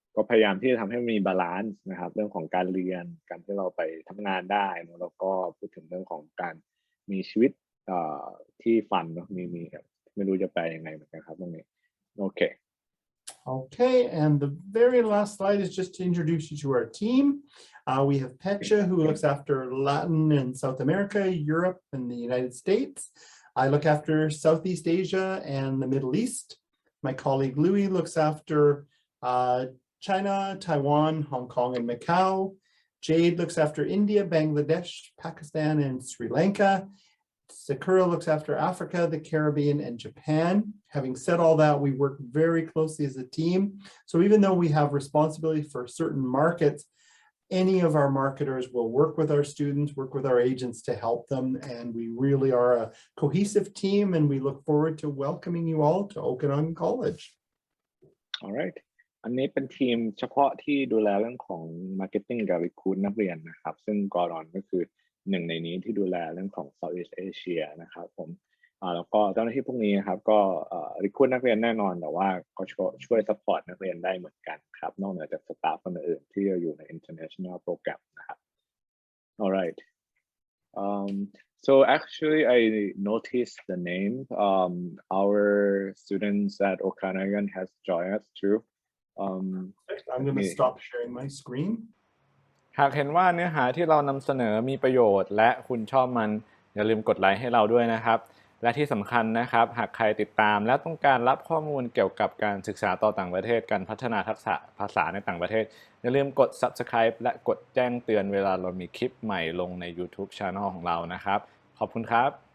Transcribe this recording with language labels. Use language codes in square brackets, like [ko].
[th] พยายามที่จะทำให้มีบาลานซ์นะครับเรื่องของการเรียนการที่เราไปทำงานได้นะแล้วก็พูดถึงเรื่องของการมีชีวิตที่ฟันเนาะมีไม่รู้จะไปยังไงเหมือนกันครับตรงนี้โอเค [en] Okay, and the very last slide is just to introduce you to our team. We have Pecha, who looks after Latin and South America, Europe, and the United States. I look after Southeast Asia and the Middle East. My colleague Louis looks after China, Taiwan, Hong Kong, and Macau. Jade looks after India, Bangladesh, Pakistan, and Sri Lanka. Sakura looks after Africa, the Caribbean, and Japan. Having said all that, we work very closely as a team. So even though we have responsibility for certain markets, any of our marketers will work with our students, work with our agents to help them. And we really are a cohesive team, and we look forward to welcoming you all to Okanagan College. All right. [th] อันนี้เป็นทีมเฉพาะที่ดูแลเรื่องของ Marketing กับ Recruit นักเรียนนะครับซึ่งกอรอนก็คือหนึ่งในนี้ที่ดูแลเรื่องของ Southeast Asia นะครับผมแล้วก็เจ้าหน้าที่พวกนี้ครับก็recruit นักเรียนแน่นอนแต่ว่าก็ช่วย support นักเรียนได้เหมือนกันครับนอกเหนือจากสตาฟคนอื่นที่อยู่ใน international program นะครับ [en] alright so actually I noticed the name our students at Okanagan has joined us too I'm going to stop sharing my screen [th] หากเห็นว่าเนื้อหาที่เรานำเสนอมีประโยชน์และคุณชอบมันอย่าลืมกดไลค์ให้เราด้วยนะครับและที่สำคัญนะครับหากใครติดตามและต้องการรับข้อมูลเกี่ยวกับการศึกษาต่อต่างประเทศการพัฒนาทักษะภาษาในต่างประเทศอย่าลืมกด Subscribe และกดแจ้งเตือนเวลาเรามีคลิปใหม่ลงใน YouTube Channel ของเรานะครับขอบคุณครับ